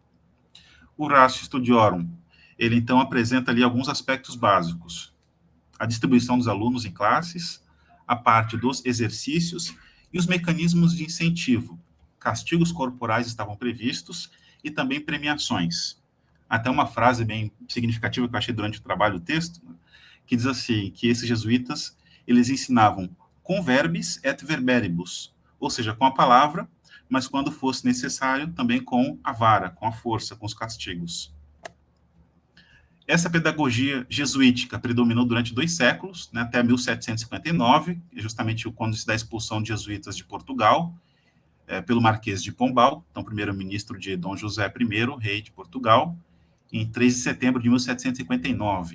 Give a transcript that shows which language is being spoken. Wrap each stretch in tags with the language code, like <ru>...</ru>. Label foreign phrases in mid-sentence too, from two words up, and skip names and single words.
<pt>O Ratio Studiorum, ele então apresenta ali alguns aspectos básicos: a distribuição dos alunos em classes, a parte dos exercícios e os mecanismos de incentivo. Castigos corporais estavam previstos e também premiações. Até uma frase bem significativa que eu achei durante o trabalho do texto, que diz assim, que esses jesuítas, eles ensinavam com</pt> <la>verbis et verberibus,</la> <pt>ou seja, com a palavra, mas quando fosse necessário, também com a vara, com a força, com os castigos. Essa pedagogia jesuítica predominou durante 2 séculos, né, até 1759, justamente quando se dá a expulsão de jesuítas de Portugal, pelo Marquês de Pombal, então primeiro-ministro de Dom José I, rei de Portugal, em 3 de setembro de 1759.</pt>